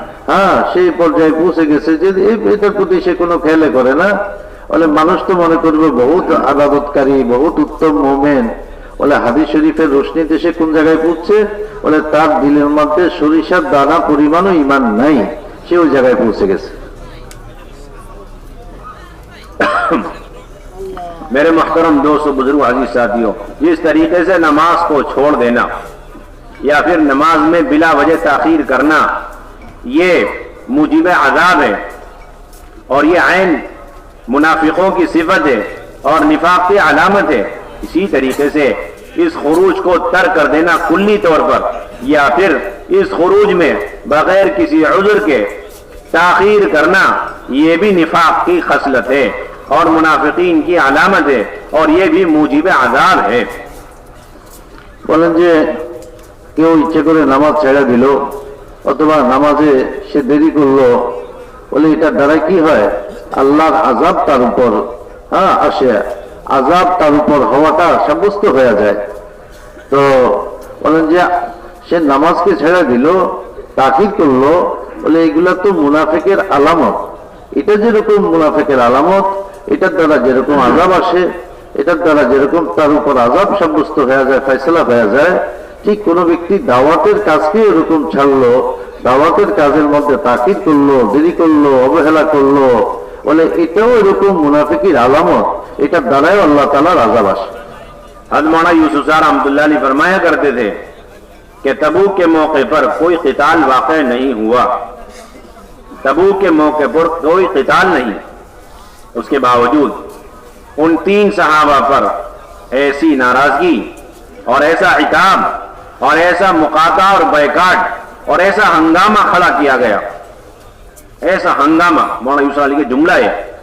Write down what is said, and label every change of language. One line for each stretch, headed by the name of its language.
Bangla: হ্যাঁ, সেই পর্যায়ে পৌঁছে গেছে যে এটার প্রতি সে কোনো খেয়ালে করে না। বলে মানুষ তো মনে করবে বহুত আবাদতকারী, বহুত উত্তম মোমেন। বলে হাদিস শরীফের রোশনীতে সে কোন জায়গায় পৌঁছে? বলে তার দিলের মধ্যে সরিষার দানা পরিমাণও ইমান নাই, সে ওই জায়গায় পৌঁছে গেছে।
Hindi: मेरे मोहतरम दोस्तों, बुजुर्ग, अजीज साथियों, जिस तरीके से नमाज को छोड़ देना या फिर नमाज में बिला वजह ताखीर करना, ये मुजीब अजाब है और ये ऐन मुनाफिकों की सिफत है और निफाक की अलामत है। इसी तरीके से इस खुरूज को तर्क कर देना कुल्ली तौर पर या फिर इस खुरूज में बगैर किसी उज़्र के ताखीर करना, ये भी निफाक की खसलत है और मुनाफिकीन की अलामत है और ये भी मुजीब अजाब है।
Bangla: বলেন যে কেউ ইচ্ছে করে নামাজ ছেড়ে দিল অথবা নামাজে সে দেরি করলো, বলে এটার দ্বারা কি হয়? আল্লাহর আযাব তার উপর আসে, আযাব তার উপর হওয়াটা সাব্যস্ত হয়ে যায়। তো বলেন যে সে নামাজকে ছেড়ে দিল, তাকিদ করলো, বলে এগুলা তো মুনাফিকের আলামত। এটা যেরকম মুনাফিকের আলামত, এটার দ্বারা যেরকম আযাব আসে, এটার দ্বারা যেরকম তার উপর আযাব সাব্যস্ত হয়ে যায়, ফয়সালা হয়ে যায়, ঠিক কোন ব্যক্তি দাওয়াতের কাজকে এরকম ছাড়লো, দাওয়াতের কাজের মধ্যে তাকিদ করলো, দেরি করলো, অবহেলা করলো, বলে এটাও এরকম মুনাফিকের আলামত, এটার দ্বারাই আল্লাহ তাআলার আযাব আসে।
Hindi: हज़रत मौलाना यूसुफ साहब रहमतुल्लाह अलैह फरमाया करते थे कि तबूक के मौके पर कोई क़िताल वाक़ई नहीं हुआ, तबूक के मौके पर कोई क़िताल नहीं, उसके बावजूद उन 3 सहाबा पर ऐसी नाराजगी और ऐसा इताब और ऐसा मुकाता और बैकाट और ऐसा हंगामा खड़ा किया गया, ऐसा हंगामा मौलाना यूसुफ अली के जुमला है।